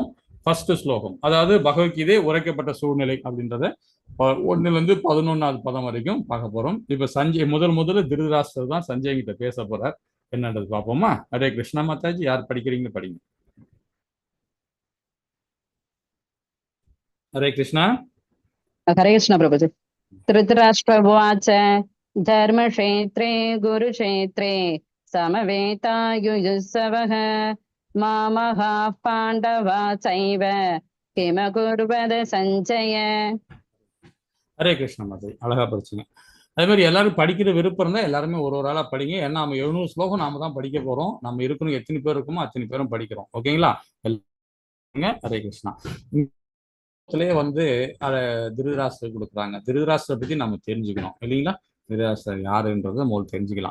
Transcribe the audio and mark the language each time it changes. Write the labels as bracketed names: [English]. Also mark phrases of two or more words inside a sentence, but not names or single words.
[Tamil] ஃபர்ஸ்ட் ஸ்லோகம், அதாவது பகவத்கீதை உரைக்கப்பட்ட சூழ்நிலை அப்படின்றத 1ல இருந்து 11வது பதம் வரைக்கும் பார்க்க போறோம். இப்ப சஞ்சய் முதல்ல திருதராஷ்டிரர் தான் சஞ்சய் கிட்ட பேச போறார். என்னன்றது பார்ப்போமா? ஹரே கிருஷ்ணா மாதாஜி. யார் படிக்கிறீங்க படிங்க. ஹரே கிருஷ்ணா. [Hindi] हरे कृष्ण प्रभुजी। [Sanskrit] धृतराष्ट्रवाच धर्मक्षेत्रे गुरुक्षेत्रे समवेतायुयुत्सवः मामहा पाण्डवा चैव किमकुर्वद सञ्जय। [Tamil] ஹரே கிருஷ்ண மாதாஜி. அழகா படிச்சுங்க. அதே மாதிரி எல்லாரும் படிக்கிற விருப்பம் இருந்தால் எல்லாருமே ஒரு ஆளா படிங்க. ஏன்னா நம்ம 700 ஸ்லோகம் நாம தான் படிக்க போறோம். நம்ம இருக்கணும் எத்தனை பேர் இருக்குமோ அத்தனை பேரும் படிக்கிறோம். ஓகேங்களா? ஹரே கிருஷ்ணா. வந்து அதை திருதராஷ்டிரர் கொடுக்குறாங்க. திருதராஷ்டிரரை பத்தி நம்ம தெரிஞ்சுக்கணும் இல்லைங்களா? திருதராஷ்டிரர் யாருன்றதை முதல்ல தெரிஞ்சுக்கலாம்.